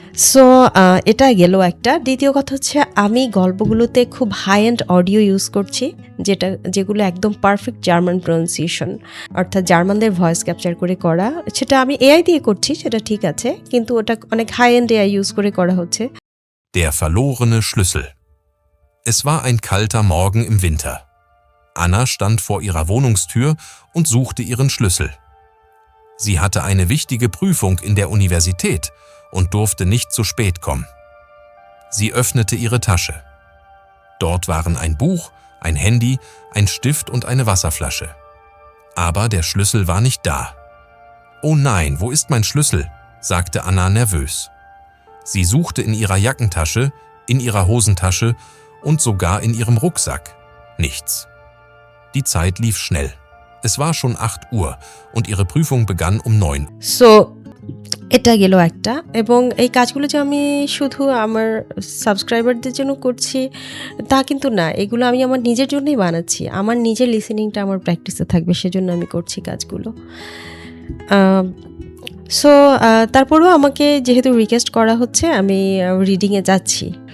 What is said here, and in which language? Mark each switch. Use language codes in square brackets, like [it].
[bn] So এটা গেল একটা। দ্বিতীয় কথা হচ্ছে আমি গল্পগুলোতে খুব হাই এন্ড অডিও ইউজ করছি, যেগুলো একদম পারফেক্ট জার্মান প্রনাউন্সিয়েশন, অর্থাৎ জার্মানদের ভয়েস ক্যাপচার করে করা। সেটা আমি এআই দিয়ে করছি, সেটা ঠিক আছে, কিন্তু ওটা অনেক হাই এন্ড এআই ইউজ করে করা হচ্ছে। [de] Der verlorene Schlüssel. Es war ein kalter Morgen im Winter. Anna stand vor ihrer Wohnungstür und suchte ihren Schlüssel. Sie hatte eine wichtige Prüfung in der Universität und durfte nicht zu spät kommen. Sie öffnete ihre Tasche. Dort waren ein Buch, ein Handy, ein Stift und eine Wasserflasche. Aber der Schlüssel war nicht da. »Oh nein, wo ist mein Schlüssel?«, sagte Anna nervös. Sie suchte in ihrer Jackentasche, in ihrer Hosentasche und sogar in ihrem Rucksack. Nichts. Die Zeit lief schnell. Es war schon 8 Uhr und ihre Prüfung begann um 9. [bn] So, এটা গেল একটা। এবং এই কাজগুলো যে আমি শুধু আমার সাবস্ক্রাইবারদের জন্য করছি তা কিন্তু না, এগুলো আমি আমার নিজের জন্যই বানাচ্ছি। আমার নিজের লিসেনিংটা আমার প্র্যাকটিসে থাকবে, সেজন্য আমি করছি কাজগুলো। সো তারপরেও আমাকে যেহেতু রিকোয়েস্ট করা হচ্ছে, আমি রিডিংয়ে যাচ্ছি।